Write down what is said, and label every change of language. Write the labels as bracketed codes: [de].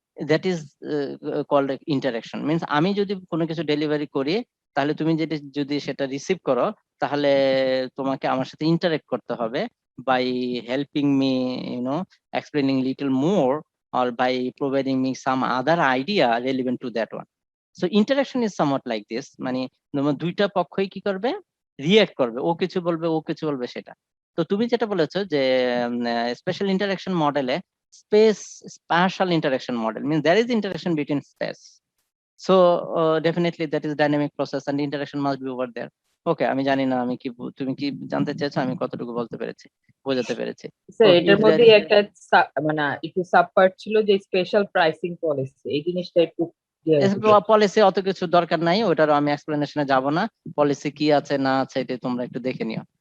[en] That is called interaction. [bn] Means আমি যদি কোনো কিছু ডেলিভারি করি, তাহলে তুমি যদি সেটা রিসিভ করো, তাহলে তোমাকে আমার সাথে ইন্টারেক্ট করতে হবে [en] by helping me, explaining little more, or by providing me some other idea relevant to that one. So interaction is somewhat like this, [bn] মানে দুইটা পক্ষই কি করবে, রিঅ্যাক্ট করবে, ও কিছু বলবে সেটা। তো তুমি যেটা বলেছো যে [en] Special interaction মডেলে spatial interaction model means there is interaction between space. So definitely that is dynamic process and interaction must be over there. [bn] Okay, আমি জানি না আমি কি তুমি কি জানতে চাইছো, আমি কতটুকু বোঝাতে পেরেছি। স্যার এটার মধ্যে একটা মানে একটু সাবপার্ট ছিল যে স্পেশাল প্রাইসিং পলিসি, এই জিনিসটা একটু পলিসি অত কিছু দরকার নাই, ওটারও আমি এক্সপ্লেনেশনে যাব না। পলিসি কি আছে না আছে এটা তোমরা একটু দেখে নিও।